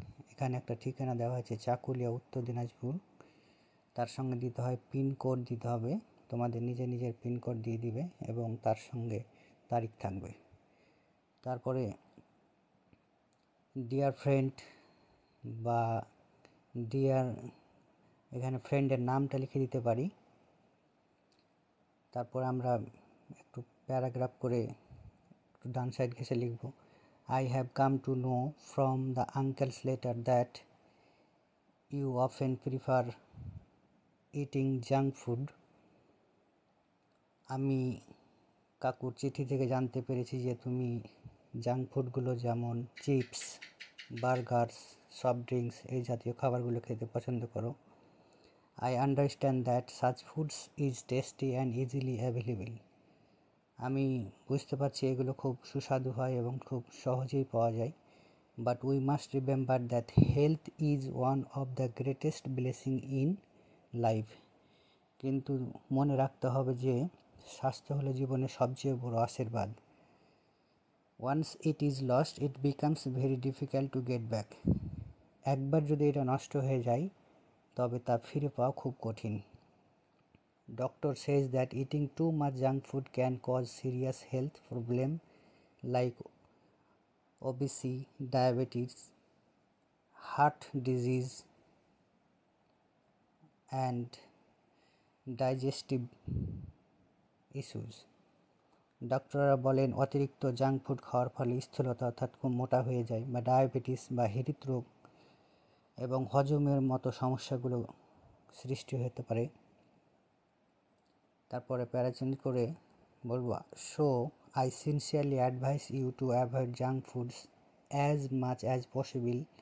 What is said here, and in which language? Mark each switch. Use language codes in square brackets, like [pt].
[bn] এখানে একটা ঠিকানা দেওয়া হয়েছে, চাকুলিয়া, উত্তর দিনাজপুর। তার সঙ্গে দিতে হয় পিনকোড দিতে হবে, তোমাদের নিজের পিনকোড দিয়ে দিবে এবং তার সঙ্গে তারিখ থাকবে। তারপরে ডিয়ার ফ্রেন্ড বা ডিয়ার, এখানে ফ্রেন্ডের নামটা লিখে দিতে পারি। তারপর আমরা একটু প্যারাগ্রাফ করে একটু ডান সাইড ঘেঁষে লিখব, [en] I have come to know from the uncle's letter that you often prefer eating junk food. [bn] আমি কাকুর চিঠি থেকে জানতে পেরেছি যে তুমি জাঙ্ক ফুডগুলো যেমন চিপস, বার্গার্স, সফট ড্রিঙ্কস এই জাতীয় খাবারগুলো খেতে পছন্দ করো। [en] I understand that such foods is tasty and easily available. [bn] আমি বুঝতে পারছি এগুলো খুব সুস্বাদু হয় এবং খুব সহজেই পাওয়া যায়। [en] But we must remember that health is one of the greatest blessing in life. [bn] কিন্তু মনে রাখতে হবে যে স্বাস্থ্য হলো জীবনের সবচেয়ে বড় আশীর্বাদ। [en] Once it is lost, it becomes very difficult to get back. [bn] একবার যদি এটা নষ্ট হয়ে যায় তবে তা ফিরে পাওয়া খুব কঠিন। [en] Doctor says that eating too much junk food can cause serious health problems like obesity, diabetes, heart disease and digestive issues. [bn] ডক্টররা বলেন অতিরিক্ত জাঙ্ক ফুড খাওয়ার ফলে স্থূলতা অর্থাৎ খুব মোটা হয়ে যায় বা ডায়াবেটিস বা হৃদরোগ এবং হজমের মতো সমস্যাগুলো সৃষ্টি হতে পারে। তারপরে প্যারাচেঞ্জ করে বলবো, [en] So I sincerely advice you to avoid junk foods as much as possible.